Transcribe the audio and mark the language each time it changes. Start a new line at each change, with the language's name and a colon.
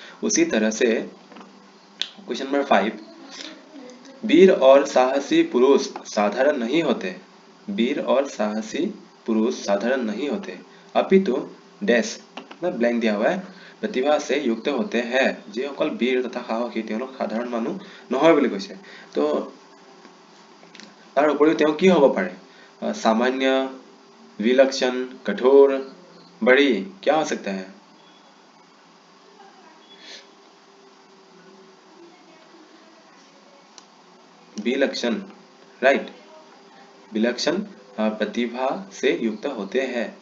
Hindi: उसी तरह से क्वेश्चन नंबर 5, वीर और साहसी पुरुष साधारण नहीं होते। वीर और साहसी पुरुष साधारण नहीं होते, अपितु डैश ना ब्लैंक दिया हुआ है, प्रतिभा से युक्त होते हैं।
Assamese: जे अकल वीर तथा साहसी তেওঁলোক সাধাৰণ মানুহ নহয় বুলি কৈছে। তো তাৰ উপৰিও তেওঁ কি হ'ব পাৰে?
Hindi: सामान्य, विलक्षण, कठोर, बड़ी, क्या हो सकता है? विलक्षण, राइट। विलक्षण प्रतिभा से युक्त होते हैं।